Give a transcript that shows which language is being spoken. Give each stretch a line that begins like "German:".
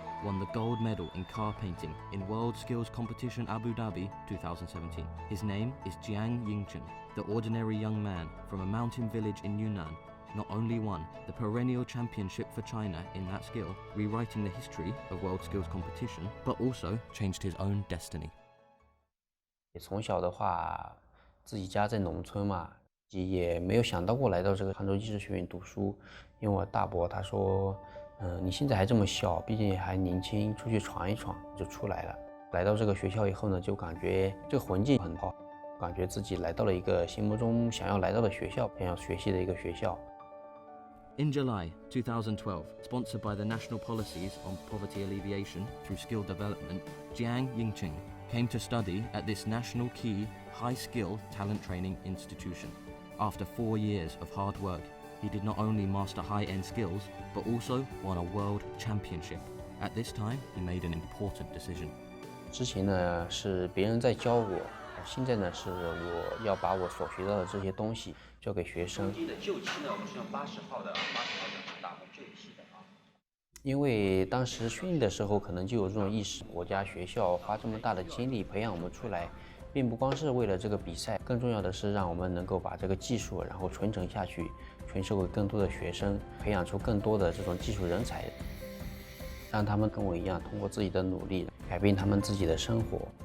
English: won the gold medal in car painting in World Skills Competition Abu Dhabi 2017. His name is Jiang Yingchen. The ordinary young man from a mountain village in Yunnan not only won the perennial championship for China in that skill, rewriting the history of World Skills Competition, but also changed his own destiny.
Chinese: 从小的话，自己家在农村嘛，也没有想到过来到这个杭州技术学院读书。因为我大伯他说，你现在还这么小，毕竟也还年轻，出去闯一闯就出来了。来到这个学校以后呢，就感觉这个环境很好，感觉自己来到了一个心目中想要来到的学校，想要学习的一个学校。
English: In July 2012, sponsored by the National Policies on Poverty Alleviation through Skill Development, Jiang Yingqing came to study at this national key high-skill talent training institution. After 4 years of hard work, he did not only master high-end skills, but also won a world championship. At this time, he made an important decision.
Chinese: 之前呢是别人在教我，现在呢是我要把我所学到的这些东西交给学生。旧期呢，我们是用80号的打磨旧期的啊。因为当时训练的时候，可能就有这种意识，国家学校花这么大的精力培养我们出来，并不光是为了这个比赛，更重要的是让我们能够把这个技术然后传承下去，传授给更多的学生，培养出更多的这种技术人才，让他们跟我一样，通过自己的努力改变他们自己的生活。